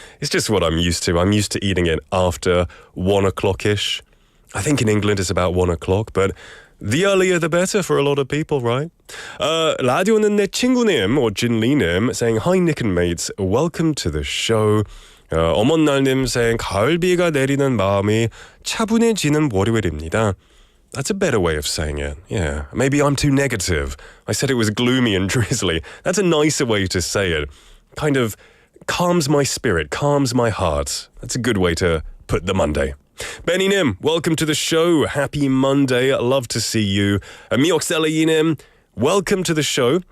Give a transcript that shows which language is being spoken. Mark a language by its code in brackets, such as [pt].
[en] It's just what I'm used to. I'm used to eating it after 1 o'clock-ish. I think in England it's about 1 o'clock, but the earlier the better for a lot of people, right? 라디오는 내 친구님, or 진리님, saying, Hi Nick and mates, welcome to the show. [ko] 어머날님 saying, 가을비가 내리는 마음이 차분해지는 월요일입니다. [en] That's a better way of saying it. Yeah, maybe I'm too negative. I said it was gloomy and drizzly. That's a nicer way to say it. Kind of calms my spirit, calms my heart. That's a good way to put the Monday. Benny Nim, welcome to the show. Happy Monday. Love to see you. Mioxelayinim, welcome to the show.